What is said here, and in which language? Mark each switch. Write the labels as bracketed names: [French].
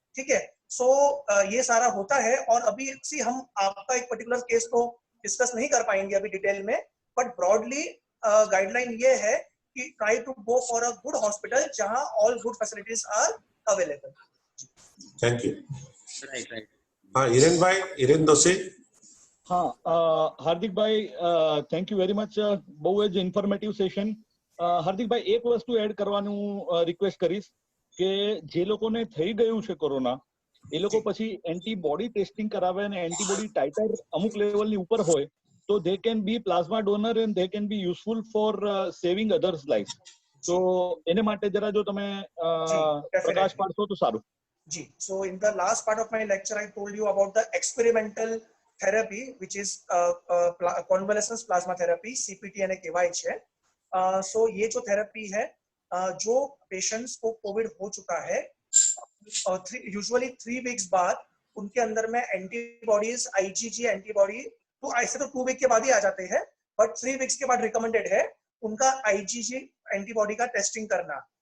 [Hindi] ठीक है, सो ये सारा होता है। और अभी हम आपका एक पर्टिकुलर केस तो डिस्कस नहीं कर पाएंगे अभी डिटेल में, बट ब्रॉडली गाइडलाइन ये है कि [English] try to go for a good hospital [Hindi] जहां [English] All good facilities are available. Thank you. Right. [Hindi] हाँ, हिरेन दोषी। [English] हाँ, हार्दिक भाई, thank you very much, [Gujarati] બહુ જ ઇન્ફોર્મેટિવ સેશન। હાર્દિક ભાઈ, એક વસ્તુ એડ કરવાનું રિક્વેસ્ટ કરીશ કે જે લોકોને થઈ ગયું છે કોરોના, એ લોકો પછી એન્ટીબોડી ટેસ્ટિંગ કરાવે અને એન્ટીબોડી ટાઇટર અમુક લેવલની ઉપર હોય તો [English] they can be plasma donor and they can be useful for saving others' lives. [Gujarati] તો એને માટે જરા જો તમે પ્રકાશ પાડશો તો સારું. [English] Ji, so in the last part of my lecture, I told you about the experimental therapy, which is convalescence plasma therapy, CPT [Gujarati] અને કહેવાય છે। [Hindi] so ये जो थेरेपी है, जो पेशेंट्स को कोविड हो चुका है, यूजुअली 3 वीक्स बाद उनके अंदर में एंटीबॉडीज, आईजीजी एंटीबॉडी, तो ऐसे तो 2 वीक के बाद ही आ जाते हैं, बट 3 वीक्स के बाद रिकमेंडेड है उनका IgG एंटीबॉडी का टेस्टिंग करना।